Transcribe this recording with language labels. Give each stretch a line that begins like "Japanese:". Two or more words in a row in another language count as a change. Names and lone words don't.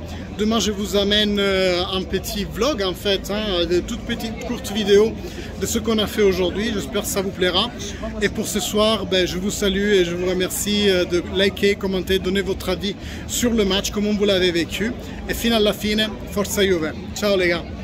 French: Demain je vous amène un petit vlog en fait, de toutes petites courtes vidéos de ce qu'on a fait aujourd'hui. J'espère que ça vous plaira. Et pour ce soir, je vous salue et je vous remercie de liker, commenter, donner votre avis sur le match, comment vous l'avez vécu.
Italian: Et fino alla fine, forza Juve.
French: Ciao les gars.